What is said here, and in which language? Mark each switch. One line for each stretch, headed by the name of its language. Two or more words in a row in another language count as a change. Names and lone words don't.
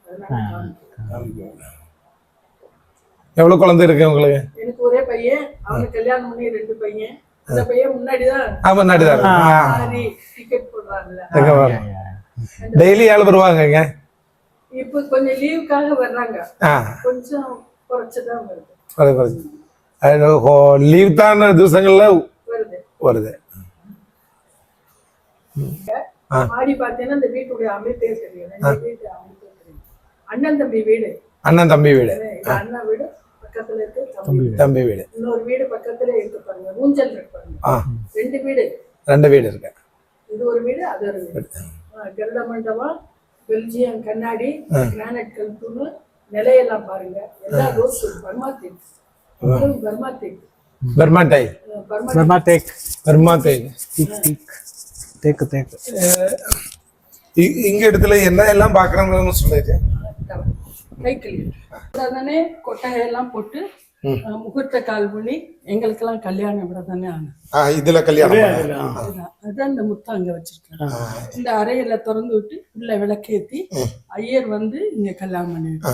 Tamil: எவ்வளவு குழந்தை இருக்கு உங்களுக்கு? எனக்கு ஒரே பையன். அவனுக்கு கல்யாணம் பண்ணி 2 பையன். அந்த பையன் முன்னாடிதான் டிக்கெட் போடுறாங்கல்ல. டெய்லி ஆள் வருவாங்க. இப்ப கொஞ்சம் லீவுக்காக வர்றாங்க. கொஞ்சம் കുറച്ചുதான் வருது
Malayalam: അത് കുറച്ച് ലീവ് താന്ന ദിവസങ്ങളില്
Tamil: வருது.
Malayalam: വെറുതെ
Tamil: மாடி பார்த்தீங்கன்னா இந்த வீட்டுடைய அமைப்பே தெரியும். இந்த வீட்டு அமைப்பே தெரியும். அண்ணன் தம்பி வீடு.
Malayalam: അണ്ണൻ തമ്പി വീട്
Tamil: இது அண்ணா வீடு பக்கத்துல இருக்கு தம்பி வீடு.
Malayalam: തമ്പി വീട്
Tamil: இன்னொரு வீடு பக்கத்துல இருக்கு பாருங்க. ஊஞ்சல் இருக்கு பாருங்க. ആ ரெண்டு வீடு.
Malayalam: രണ്ട് വീട് இருக்கு
Tamil: இது ஒரு வீடு அது ஒரு வீடு. கருட மண்டபம், பெல்ஜியம் கண்ணாடி, கிரானைட் கல்தூணு, நிலையெல்லாம் பாருங்க. எல்லாம் ரோஸ் பர்மா தேக்கு. பர்மா தேக்கு.
Malayalam: ബർമാ ടൈ ബർമ തേക്ക് ബർമാ ടൈ തേക്ക് തേക്ക്
Tamil: இங்க இடத்துல என்ன எல்லாம் பாக்குறாங்கன்னு சொல்லிட்டு கைக்கிளி தானே கொட்டையெல்லாம் போட்டு முகூர்த்த கால் பண்ணி எங்களுக்கெல்லாம் கல்யாணம் விட தானே ஆனது. இதுல கல்யாணம் அதான் இந்த முத்தம் அங்க வச்சிருக்காங்க. இந்த அறையில திறந்து விட்டு உள்ள விளக்கேத்தி ஐயர் வந்து இங்க கல்யாணம் பண்ணிருக்காங்க.